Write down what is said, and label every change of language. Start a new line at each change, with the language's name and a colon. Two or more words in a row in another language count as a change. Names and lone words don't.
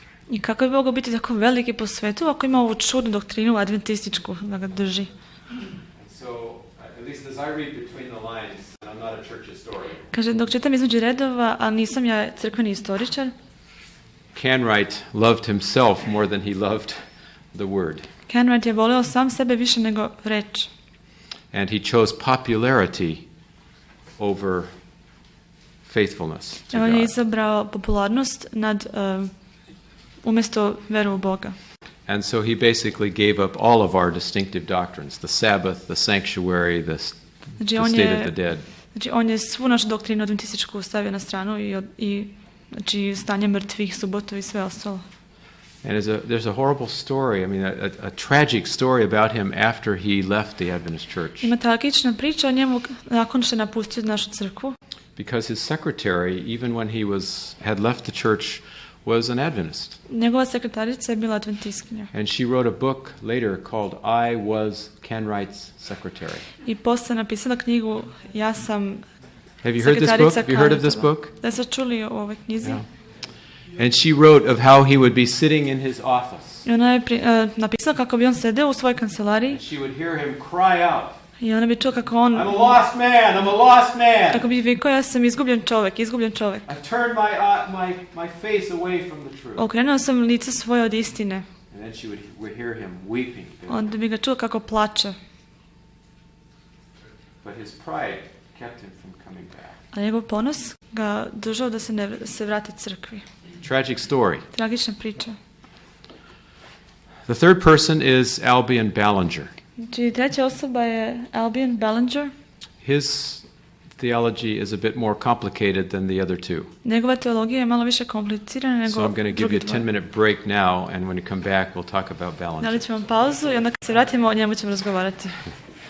Serbian: I kako bi mogao biti tako veliki po svetu ako ima ovu čudnu doktrinu adventističku da ga drži.
English: So, at least as I read between the lines, and I'm not a church historian,
Serbian: Kaže, dok čitam između redova, ali nisam ja crkveni istoričar,
English: Canright loved himself more than he loved the word.
Serbian: Canright je voleo sam sebe više nego reč.
English: And he chose popularity over faithfulness to
Serbian: On je
English: God.
Serbian: izabrao popularnost nad umjesto veru u Boga.
English: And so he basically gave up all of our distinctive doctrines, the Sabbath, the sanctuary, the
Serbian: Znači,
English: state of the dead.
Serbian: Znači, on je svu našu doktrinu adventističku stavio na stranu i znači, stanje mrtvih, subotu i sve ostalo.
English: And there's a horrible story, I mean, a tragic story about him after he left the Adventist church.
Serbian: Ima tragična priča o njemu nakon što je napustio našu crkvu.
English: Because his secretary, even when he had left the church, was an Adventist.
Serbian: Njegova sekretarica je bila adventistkinja.
English: And she wrote a book later called I Was Canright's Secretary.
Serbian: I posle napisala knjigu Ja sam
English: Have you heard this book? Have you heard of this book?
Serbian: Da ste čuli o ovoj knjizi?
English: Yeah. And she wrote of how he would be sitting in his office.
Serbian: I ona je napisala kako bi on sedeo u svojoj kancelariji
English: And she would hear him cry out,
Serbian: i ona bi čuo kako on,
English: I'm a lost man, I'm a lost man.
Serbian: kako bi vikao, ja sam izgubljen čovjek.
English: I've turned my face away from the truth.
Serbian: Okrenuo sam lice svoje od istine.
English: And then she would hear him weeping.
Serbian: Onda bi ga čuo kako plače.
English: But his pride kept him from coming back.
Serbian: A njegov ponos ga držao da se vrati crkvi.
English: Tragic story.
Serbian: Tragična priča.
English: The third person is Albion Ballinger.
Serbian: Znači, treća osoba je Albion Ballinger.
English: His theology is a bit more complicated than the other two.
Serbian: Njegova teologija je malo više komplicirana nego
English: So I'm going to give you a 10-minute break now, and when you come back, we'll talk about Ballinger.
Serbian: Dali ćemo vam pauzu i onda kad se vratimo o njemu ćemo razgovarati.